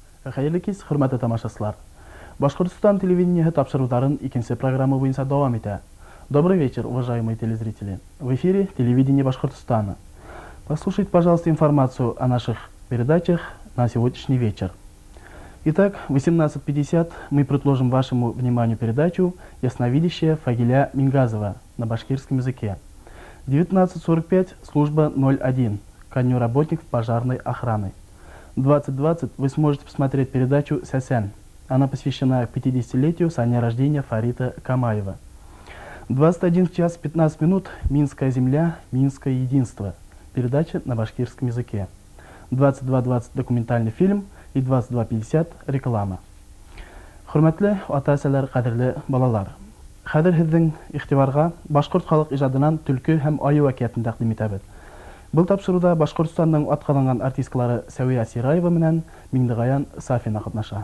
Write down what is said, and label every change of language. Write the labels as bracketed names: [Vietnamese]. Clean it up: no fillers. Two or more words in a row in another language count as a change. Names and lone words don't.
[Bashkir] Хәерле кич, хөрмәтле тамашачылар. Башкортстан телевидениеһы тапшыруларын икенче программа буенча дәвам итә. [Russian] Добрый вечер, уважаемые телезрители. В эфире телевидение Башкортостана. Послушайте, пожалуйста, информацию о наших передачах на сегодняшний вечер. Итак, в 18:50 мы предложим вашему вниманию передачу «Ясновидящая Фагиля Мингазова» на башкирском языке. В 19:45 служба 01 ко дню работников пожарной охраны. В 20:20 вы сможете посмотреть передачу «Сясян». Она посвящена 50-летию со дня рождения Фарита Камаева. В 21:15 «Минская земля, Минское единство». Передача на башкирском языке. В 22:20 документальный фильм и 22:50 реклама. [Bashkir] Хөрмәтле ата-әсәләр, кадерле балалар. Хәзер һезнең игътибарга башкорт халык иҗадынан төлке һәм аю вакыятын тәкъдим итәбез. Бұл тапшыруда Башкортстанның атказанган артисткалары Сәвия Сираева менән Миңдегаян Сафина катнаша.